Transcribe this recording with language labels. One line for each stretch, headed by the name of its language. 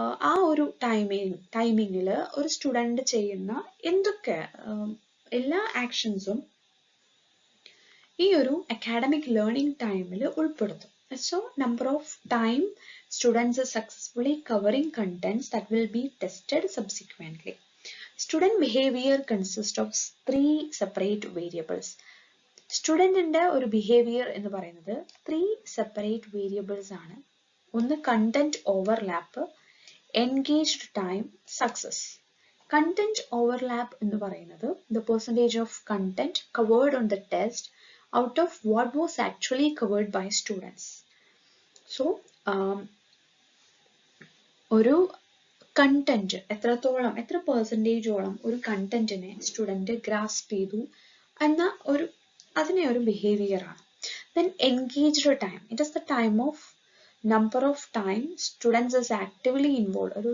Malayalam: ആ ഒരു ടൈമിങ്ങിൽ ഒരു സ്റ്റുഡന്റ് ചെയ്യുന്ന എന്തൊക്കെ എല്ലാ ആക്ഷൻസും ഈ ഒരു അക്കാഡമിക് ലേണിംഗ് ടൈമിൽ ഉൾപ്പെടുത്തും.
English: So number of time students are successfully covering contents that will be tested subsequently. Student behavior consists of 3 separate variables.
Malayalam: സ്റ്റുഡന്റിന്റെ ഒരു ബിഹേവിയർ എന്ന് പറയുന്നത്
English: 3 separate variables
Malayalam: ആണ്. ഒന്ന് content overlap, engaged time, success.
English: content overlap
Malayalam: എന്ന് പറയുന്നത്
English: the percentage of content covered on the test out of what was actually covered by students.
Malayalam: So ഒരു content എത്ര പെർസെൻറ്റേജോളം ഒരു കണ്ടന്റിനെ സ്റ്റുഡന്റ് ഗ്രാസ്പ് ചെയ്തു എന്ന അതിനെ ഒരു ബിഹേവിയർ ആണ്.
English: Then engaged time, it is the time of number of time students is actively involve.